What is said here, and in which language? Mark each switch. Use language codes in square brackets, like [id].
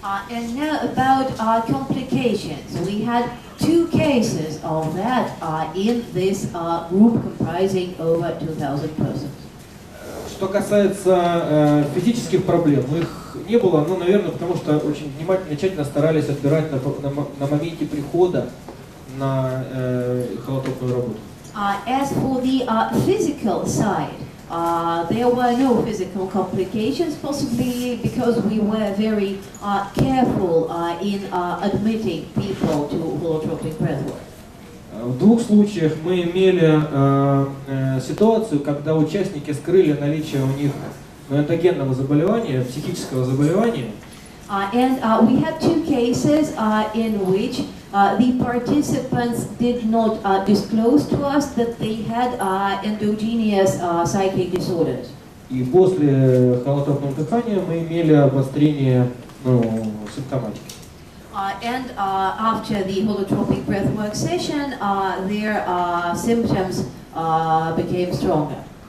[en] And now about complications. We had two cases of that in this group comprising over 2,000 persons. [ru] Что касается физических проблем, их не было, наверное, потому что очень внимательно, тщательно старались отбирать на моменте прихода на холотропную работу. [en] As for the physical side, there were no physical complications, possibly because we were very careful in admitting people to holotropic breathwork. [ru] В двух случаях мы имели ситуацию, когда участники скрыли наличие у них эндогенного заболевания, психического заболевания. [en] And we had two cases in which the participants did not disclose to us that they had endogenous psychic disorders. [ru] И после холотропного дыхания мы имели обострение симптоматики. [en] And after the holotropic breathwork session, their symptoms became stronger.